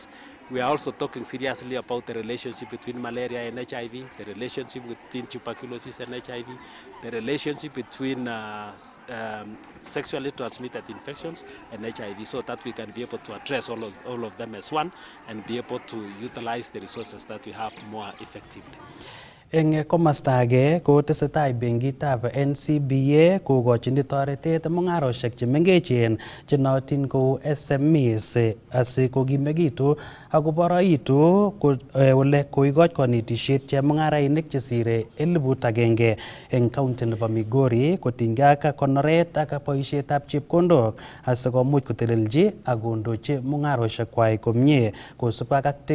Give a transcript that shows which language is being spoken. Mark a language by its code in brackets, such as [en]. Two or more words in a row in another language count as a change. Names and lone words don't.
[en] We are also talking seriously about the relationship between malaria and HIV, the relationship between tuberculosis and HIV, the relationship between sexually transmitted infections and HIV, so that we can be able to address all of them as one and be able to utilize the resources that we have more effectively. [kln] Eng komasta age ko tesetai benkitab NCBA kokochin toretet mung'aroshek che mengechen che nootin kou SMEs asikokimekitu ako boroitu ole koikoch konetishet chemung'arainik chesire 1,000 eng county nebo Migori kotinygei ak konoret ak boishetab chepkondok asikomuch kotelelji ak kondochi mung'aroshekwai komie kosubkei ak